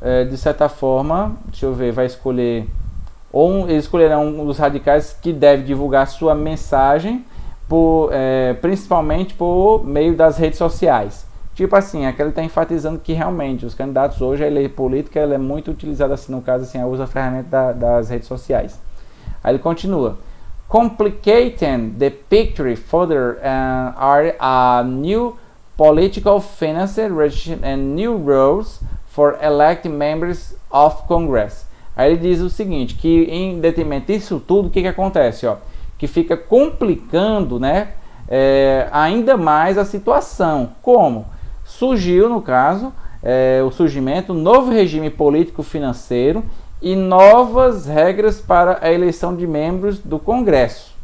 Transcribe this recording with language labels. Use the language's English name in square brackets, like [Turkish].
[Portuguese] De certa forma, deixa eu ver, vai escolher, eles escolherão um dos radicais que deve divulgar sua mensagem principalmente por meio das redes sociais. Tipo assim, aquele está enfatizando que realmente os candidatos hoje, a lei política ela é muito utilizada assim, no caso assim, usa a ferramenta das redes sociais. Aí ele continua. [English] Complicating the picture further are a new political finance and new rules for elected members of Congress. [Portuguese] Aí ele diz o seguinte, que em detrimento disso tudo, o que acontece? Ó? Que fica complicando, né, ainda mais a situação. Como? Surgiu, no caso, o surgimento de um novo regime político-financeiro e novas regras para a eleição de membros do Congresso.